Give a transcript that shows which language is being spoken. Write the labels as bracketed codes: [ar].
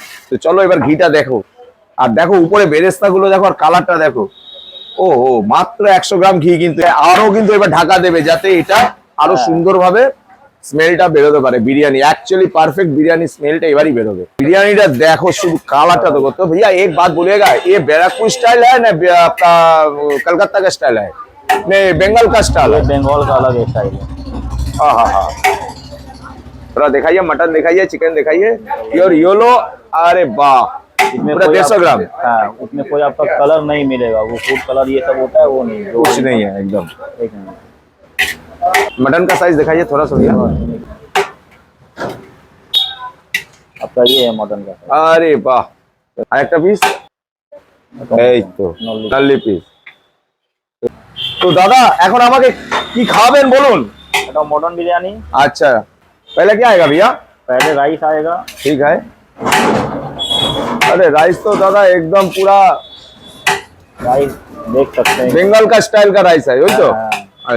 [bn] তো চলো এবার ঘিটা দেখো, আর দেখো উপরে বেরেস্তা গুলো দেখো, আর কালারটা দেখো। ও মাত্র 100 গ্রাম ঘি, কিন্তু আরো কিন্তু এবার ঢাকা দেবে যাতে এটা আরো সুন্দরভাবে স্মেলটা বেরোতে পারে। বিরিয়ানি एक्चुअली परफेक्ट बिरयानी स्मेलটা এবারই বেরোবে। বিরিয়ানিটা দেখো শুধু কালারটা দেখো। [hi] तो भैया एक बात बोलिएगा, ये बैराकपुर स्टाइल है ना आपका कलकत्ता का स्टाइल है? नहीं बंगाल का स्टाइल है। बंगाल का अलग स्टाइल है। हाँ थोड़ा दिखाइए, मटन दिखाइए, चिकन दिखाइए, प्योर येलो। अरे वाह, इसमें पूरा 150 ग्राम। हाँ, उसमें कोई आपका कलर नहीं मिलेगा, वो फूड कलर ये सब होता है वो नहीं, कुछ नहीं है एकदम। एक मिनट। मटन का साइज दिखाइए थोड़ा सा भैया। आपका ये है मटन का। अरे वाह, [bn] আরেকটা পিস এই তো নাল্লি পিস। তো দাদা এখন আমাকে কি খাবেন বলুন? এটা मटन बिरयानी। [hi] अच्छा, पहले क्या आएगा भैया? पहले राइस आएगा। ठीक है। अरे राइस तो दादा एकदम पूरा राइस देख सकते हैं, बंगाल का स्टाइल का राइस है, वही तो। हाँ।